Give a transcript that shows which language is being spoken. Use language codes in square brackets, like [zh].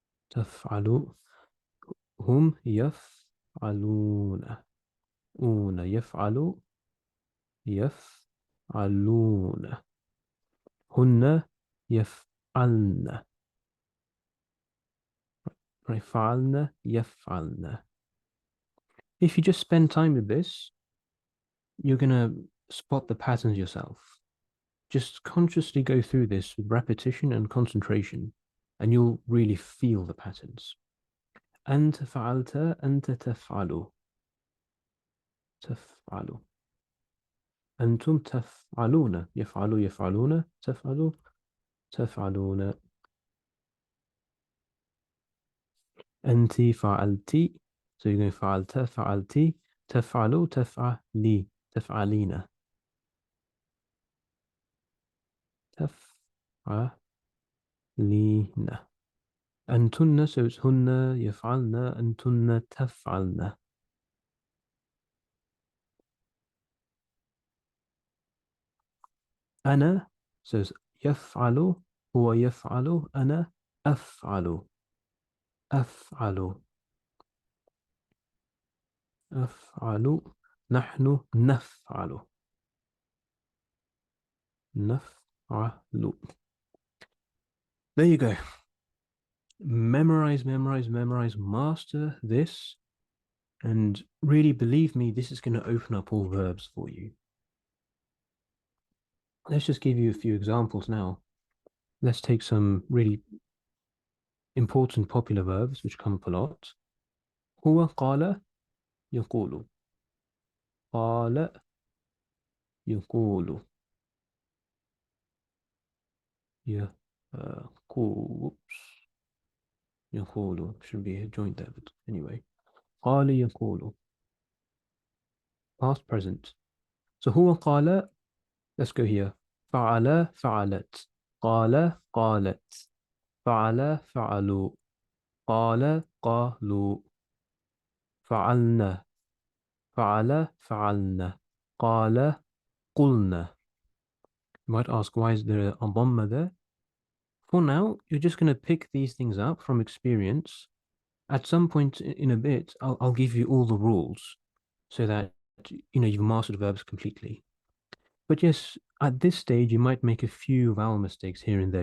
[ar] تفعل هم يفعلون يفعل يفعلون هن يفعلن فعلن يفعلن. [en] If you just spend time with this, you're going to spot the patterns yourself. Just consciously go through this with repetition and concentration, and you'll really feel the patterns. [ar] أنت فعلت أنت تفعل تفعل أنتم تفعلون يفعل يفعلون تفعل تفعلون أنت فعلتِ. [en] So you're going [ar] فعلت فعلتِ تفعل تفعلي تفعلين تفعلين. أنتن, [en] so it's [ar] هن يفعلن أنتن تفعلن. أنا, [en] so it's [ar] يفعل هو يفعل أنا أفعل أفعل أفعل نحن نفعل نفعل. [en] There you go. Memorize, memorize, memorize, master this, and really believe me, this is going to open up all verbs for you. Let's just give you a few examples now. Let's take some really important popular verbs which come up a lot. [ar] هو قال يقول قال يقول يقول يقول [en] should be a joint there, but anyway. [ar] قال يقول [en] past present. So [ar] هو قال, [en] let's go here. [ar] فعل فعلت قال قالت فعل فعلوا قال قالوا فعلنا فعل فعلنا قال قلنا. [en] You might ask, why is there a dhamma there? For now, you're just going to pick these things up from experience. At some point in a bit, I'll give you all the rules so that you've mastered verbs completely. But yes, at this stage, you might make a few vowel mistakes here and there.